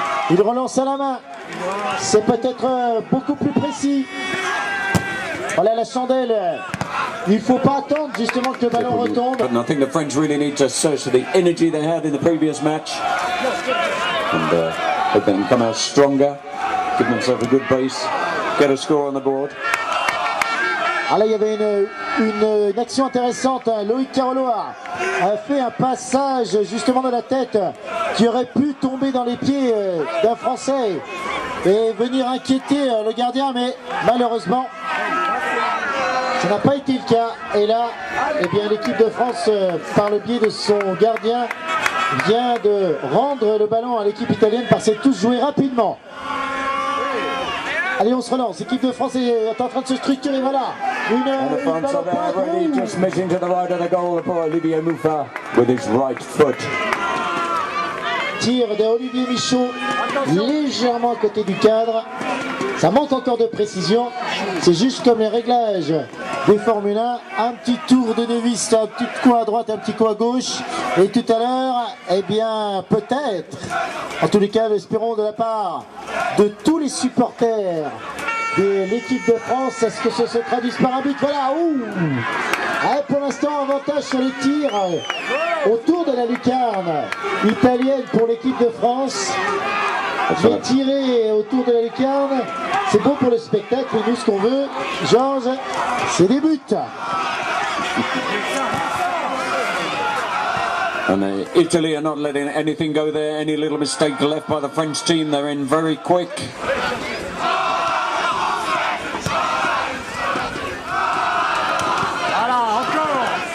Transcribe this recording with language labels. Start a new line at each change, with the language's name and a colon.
French: Il relance à la main. C'est peut-être beaucoup plus précis. Voilà la chandelle. Il ne faut pas attendre justement que le ballon retombe.
English: I think the French really need to search the energy they had in the previous match. And hope they can come out stronger, give themselves a good base, get a score on the board.
French: Ah là, il y avait une action intéressante. Hein. Loïc Carolo a fait un passage justement de la tête qui aurait pu tomber dans les pieds d'un Français et venir inquiéter le gardien, mais malheureusement, ça n'a pas été le cas. Et là, eh bien, l'équipe de France, par le biais de son gardien, vient de rendre le ballon à l'équipe italienne par cette touche jouée rapidement. Allez, on se relance. L'équipe de France est en train de se structurer. Voilà.
English: And the France are there already, just missing to the right of the goal for Olivier Moufa with his right foot.
French: Tir de Olivier Michaud, légèrement à côté du cadre. Ça manque encore de précision. C'est juste comme les réglages des Formule 1. Un petit tour de Nevis, un petit coup à droite, un petit coup à gauche. Et tout à l'heure, eh bien, peut-être, en tous les cas, l'espérons de la part de tous les supporters de l'équipe de France, est-ce que ça se traduise par un but? Voilà, ouh. Allez, pour l'instant, avantage sur les tirs autour de la lucarne italienne pour l'équipe de France. Mais tirer autour de la lucarne, c'est bon pour le spectacle. Et nous, ce qu'on veut, Georges, c'est des buts.
English: And Italy are not letting anything go there. Any little mistake left by the French team, they're in very quick.
French: Voilà, encore.